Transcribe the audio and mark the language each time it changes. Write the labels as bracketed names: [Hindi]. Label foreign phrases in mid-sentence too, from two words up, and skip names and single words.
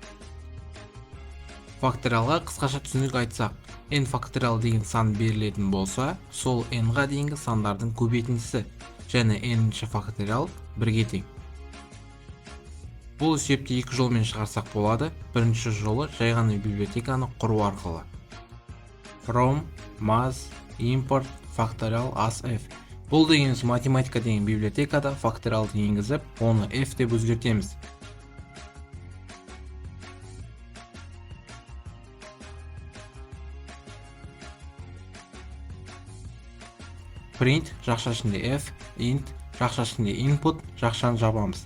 [Kazakh] Факториалға қысқаша түсінік айтсақ, n факториал деген сан берілетін болса, сол n-ға дейінгі сандардың көбейтіндісі, және n-ші факториал 1-ге тең. Бұл есепті екі жолмен шығарсақ болады. Бірінші жолы жай ғана библиотеканы құру арқылы. [English] From, mas, import, factorial as f. [Kazakh] Бұл дегеніміз математика деген библиотекада факториалды енгізіп, оны f деп өзгертеміз. Print жақша ішінде f, int жақша ішінде input жақшаны жабамыз.